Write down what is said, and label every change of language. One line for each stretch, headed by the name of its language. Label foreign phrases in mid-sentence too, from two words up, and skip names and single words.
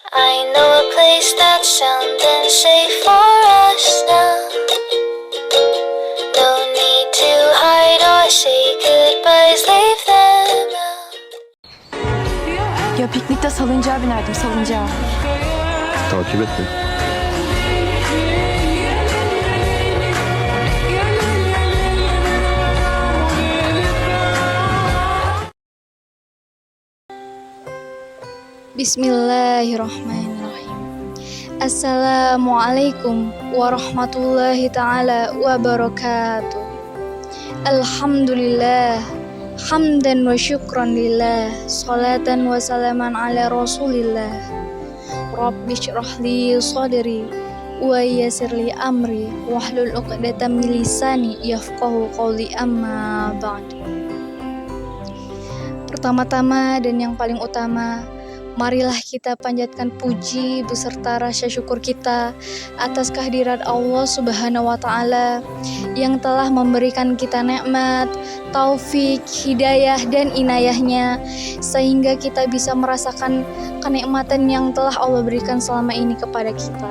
English: I know a place that's sound and safe for us now. No need to hide or say goodbyes, leave them out.
Turkish: Ya piknikte salıncağa binerdim, salıncağa. Takip et beni.
Arabic: Bismillahirrahmanirrahim. السلام عليكم ورحمة الله تعالى وبركاته. الحمد لله، حمدا وشكرا لله، صلاة وسلاما على رسول الله. رب اشرح لي صدري ويسر لي أمري واحلل عقدة من لساني يفقهوا قولي، أما بعد.
Indonesian: Pertama-tama dan yang paling utama, marilah kita panjatkan puji beserta rasa syukur kita atas kehadirat Allah
Arabic: سبحانه وتعالى
Indonesian: yang telah memberikan kita nikmat, taufik, hidayah, dan inayahnya sehingga kita bisa merasakan kenikmatan yang telah Allah berikan selama ini kepada kita.